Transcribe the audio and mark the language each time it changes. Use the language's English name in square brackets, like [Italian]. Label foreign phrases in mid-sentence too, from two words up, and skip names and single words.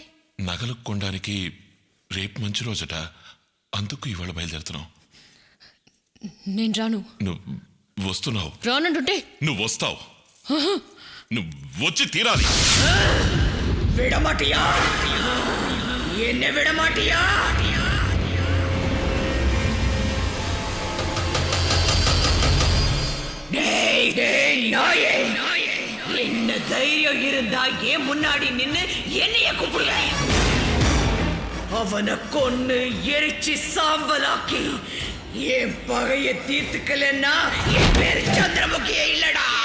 [Telugu] నగలు కొనడానికి రేపు మంచి రోజట, అందుకు ఇవాళ బయలుదేరుతున్నాం. నేను రాను. నువ్వు వస్తున్నావు. రానంటుంటే? నువ్వు వస్తావు. నువ్వు వచ్చి తీరాలి. [Tamil] விடமாட்டியா? என்னை விடமாட்டியா? என்ன தைரியம் இருந்தா ஏன் முன்னாடி நின்னு என்னைய கூப்பிடுற? அவனை கொன்னு எரிச்சு சாம்பலாக்கி என் பகைய தீர்த்துக்கலன்னா என் பேரு சந்திரமுகியே இல்லடா.